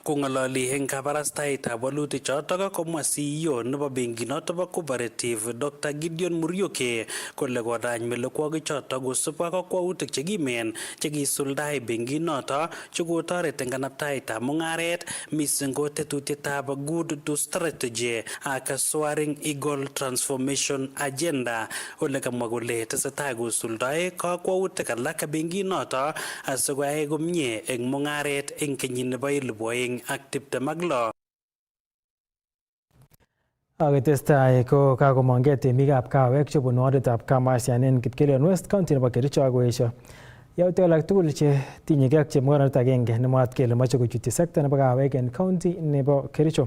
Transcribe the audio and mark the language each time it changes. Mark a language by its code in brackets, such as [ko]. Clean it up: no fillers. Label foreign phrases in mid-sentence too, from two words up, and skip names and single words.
[kln] Kong'ololi eng kabarastaetab walutik chotok komwa CEO nebo benkinoto bo Cooperative Dr. Gideon Murioke kole kodany melekwokik chotok kosubkei ak kakwautik chekimen chekisuldae benkinoto chekotoret eng kanabtaetab mung'aret mising ko tetutietab [en] good to strategy [kln] ak Soaring Eagle Transformation Agenda. Ole kamwa kole tesetai kosuldae kakwautik alak benkinoto asikoyai komie eng mung'aret eng kenyit nebo 2026. Akitestai ko kakomongei temikab kawek chebunu waditab Kamasian en Kipkelion West County nebo Kericho akoesio yautik alak tugul che tinyegei ak chemung'aranet agenge nemwaat kele moche kochutyi sekta nebo kawek en county nebo Kericho.